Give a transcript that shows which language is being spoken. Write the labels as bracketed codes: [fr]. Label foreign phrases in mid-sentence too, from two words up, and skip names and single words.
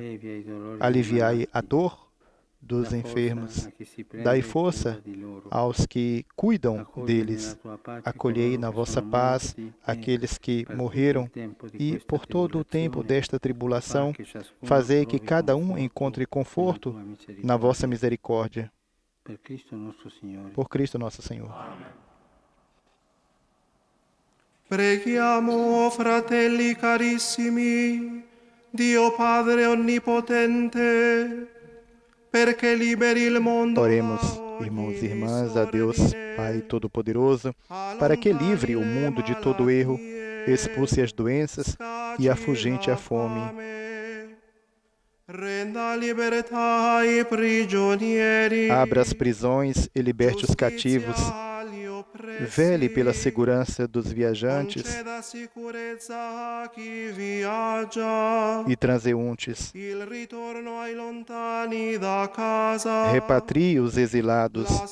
[pt] Aliviai a dor dos enfermos, dai força aos que cuidam deles, acolhei na vossa paz aqueles que morreram e, por todo o tempo desta tribulação, fazei que cada um encontre conforto na vossa misericórdia. Por Cristo nosso Senhor. [it] Preghiamo, fratelli carissimi, Dio Padre Onnipotente, perché liberi il mondo. [pt] Oremos, irmãos e irmãs, a Deus, Pai Todo-Poderoso, para que livre o mundo de todo erro, expulse as doenças e afugente a fome. [it] Renda libertà ai prigionieri. [pt] Abra as prisões e liberte os cativos. Vele pela segurança dos viajantes e transeuntes. Repatrie os exilados.